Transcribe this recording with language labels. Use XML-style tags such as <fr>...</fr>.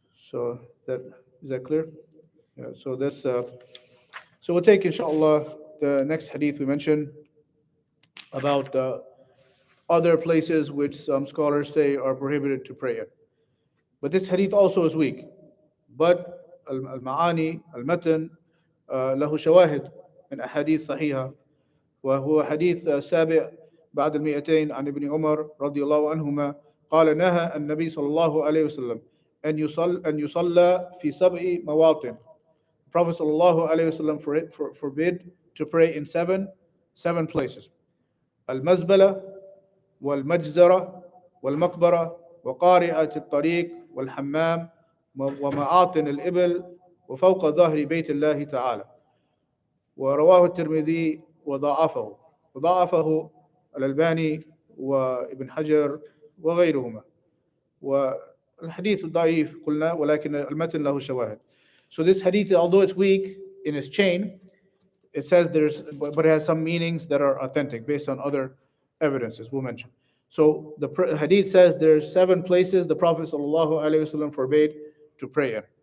<en>So is that clear? Yeah. So that's so we'll take inshallah the next hadith we mentioned about other places which some scholars say are prohibited to pray in. But this hadith also is weak.</en> <ar>But al-ma'ani, al-matan, له شواهد من أحاديث صحيحة، وهو حديث سابع بعد 200 عن ابن عمر رضي الله عنهما قال نهى النبي صلى الله عليه وسلم أن يصلى في 7 مواطن. Prophet صلى الله عليه وسلم</ar> <en>forbid to pray in seven places:</en> <ar>المزبلة والمجزرة والمقبرة وقارعة الطريق والحمام ومعاطن الإبل وفوق ظهر بيت الله تعالى. ورواه الترمذي وضعفه الألباني وابن حجر وغيرهما. والحديث ضعيف قلنا ولكن المتن له شواهد.</ar> <en>So this hadith, although it's weak in its chain, it says but it has some meanings that are authentic based on other evidences we'll mention. So the hadith says there's 7 places the Prophet ﷺ forbade to pray in.</en>